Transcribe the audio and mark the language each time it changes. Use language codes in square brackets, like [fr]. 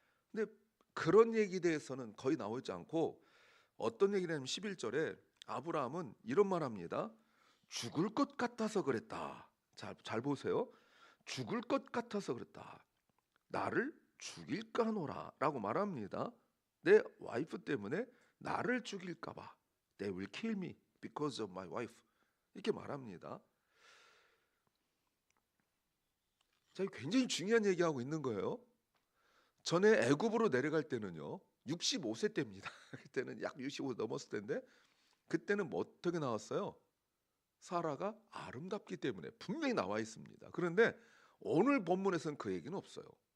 [ko] 근데 그런 얘기에 대해서는 거의 나오지 않고, 어떤 얘기냐면 11절에 아브라함은 이런 말 합니다. 죽을 것 같아서 그랬다. 잘 보세요. 죽을 것 같아서 그랬다. 나를 죽일까 하노라 라고 말합니다. 내 와이프 때문에 나를 죽일까 봐. [en] They will kill me because of my wife. [ko] 이렇게 말합니다. 자, 굉장히 중요한 얘기하고 있는 거예요. 전에 애굽으로 내려갈 때는요 65세 때입니다. 그때는 약 65 넘었을 텐데, 그때는 뭐 어떻게 나왔어요? 사라가 아름답기 때문에 분명히 나와 있습니다. 그런데 오늘 본문에서는 그 얘기는 없어요.